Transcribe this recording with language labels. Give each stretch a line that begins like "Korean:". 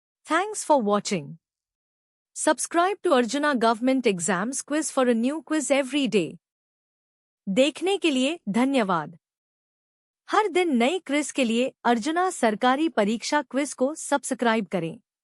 English: Thanks for watching. Subscribe to Arjuna Government Exams Quiz for a new quiz every day.
Hindi: देखने के लिए धन्यवाद। हर दिन नए क्विज के लिए अर्जुना सरकारी परीक्षा क्विज को सब्सक्राइब करें।